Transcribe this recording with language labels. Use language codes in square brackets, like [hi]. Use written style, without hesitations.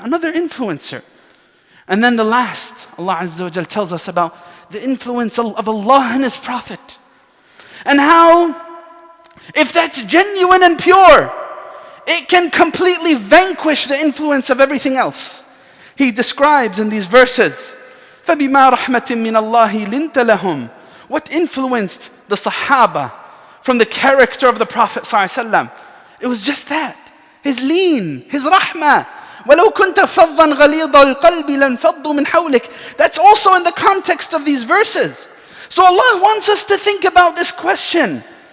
[en] Another influencer. And then the last, Allah Azza wa Jal tells us about the influence of Allah and His Prophet. And how, if that's genuine and pure, it can completely vanquish the influence of everything else. He describes in these verses, [ar] فَبِمَا رَحْمَةٍ مِّنَ اللَّهِ لِنْتَ لَهُمْ. [en] What influenced the Sahaba from the character of the Prophet ﷺ? It was just that. His leen, his rahmah. [ar] وَلَوْ كُنْتَ فَضًّا غَلِيظَ الْقَلْبِ لَانْفَضُّوا مِنْ حَوْلِكَ. [en] That's also in the context of these verses. So Allah wants us to think about this question.